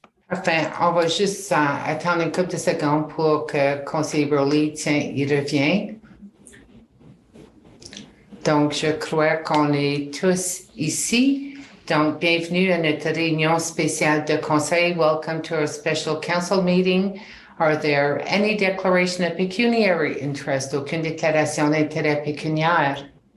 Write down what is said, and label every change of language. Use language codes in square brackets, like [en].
[fr] Enfin, on va juste attendre une couple de secondes pour que conseiller Broly, il revienne. Donc, je crois qu'on est tous ici. Donc, bienvenue à notre réunion spéciale de conseil. [en] Welcome to our special council meeting. Are there any declaration of pecuniary interest? [fr] Aucune déclaration d'intérêt pécuniaire?